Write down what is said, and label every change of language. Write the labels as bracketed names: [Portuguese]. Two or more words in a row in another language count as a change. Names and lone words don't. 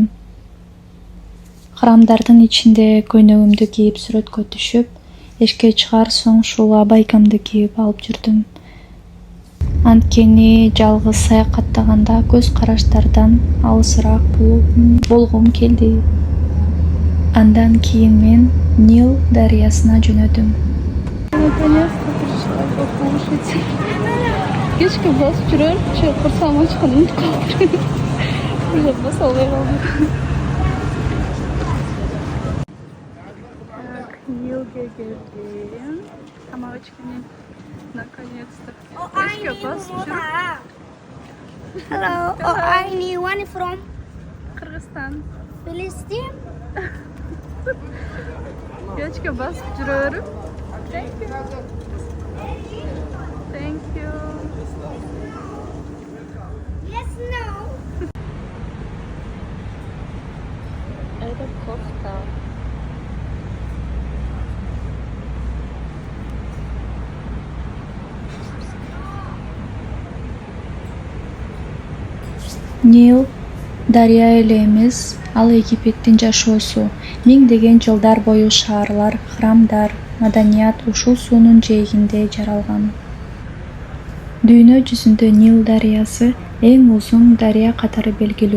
[Kyrgyz] Храмдардын ичинде көйнөгүмдү кийип сүрөткө түшүп, эшикке чыгар соң ушул абайкамды кийип алып жүрдүм. Анткени жалгыз саякаттаганда көз караштардан алысыраак болгум келди. Андан кийин мен Нил дарыясына жөнөдүм. [Russian] Наконец-то пришла покушать. [Kyrgyz] Кечке басып жүрөм, курсам ачкан унутуп калдым. Уже бас албай калдым. Нилге келдим. Тамак ичкене наконец-то. Кечке басып жүрүп. [English] Hello, anyone from Кыргызстан. Palestine? [Kyrgyz] Кечке басып жүрөм. [English] Thank you. Thank you. Yes, no. [Russian] Это кофта. [Kyrgyz] Нил дарыя эле эмес, ал Египеттин жашоосу. Миңдеген жылдар бою шаарлар, храмдар, маданият ушул суунун жээгинде жаралган. Дүйнө жүзүндө Нил дарыясы эң узун дарыя катары белгилүү.